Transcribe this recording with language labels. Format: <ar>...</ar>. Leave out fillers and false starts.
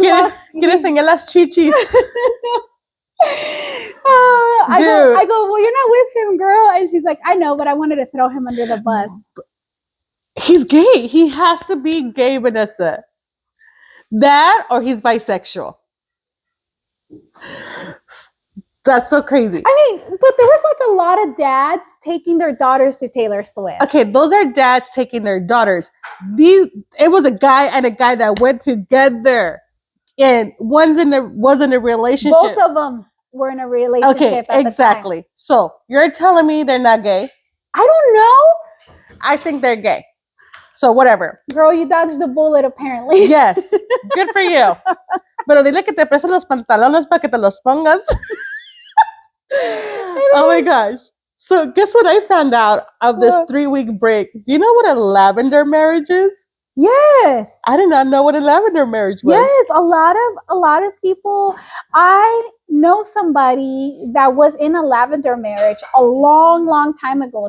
<es>quiere enseñar las chichis.</es> <en>I go, well, you're not with him, girl. And she's like, I know, but I wanted to throw him under the bus. He's gay. He has to be gay, Vanessa. That or he's bisexual. That's so crazy. I mean, but there was like a lot of dads taking their daughters to Taylor Swift. Okay, those are dads taking their daughters. It was a guy and a guy that went together, and was in a relationship. Both of them were in a relationship. Okay, exactly. So you're telling me they're not gay? I don't know. I think they're gay. So whatever. Girl, you dodged the bullet apparently. Yes. Good for you.</en> <es>Pero dile que te presten los pantalones para que te los pongas.</es> <en>Oh my gosh. So guess what I found out of this 3-week break? Do you know what a lavender marriage is? Yes. I did not know what a lavender marriage was. Yes, a lot of people. I know somebody that was in a lavender marriage a long time ago.</en>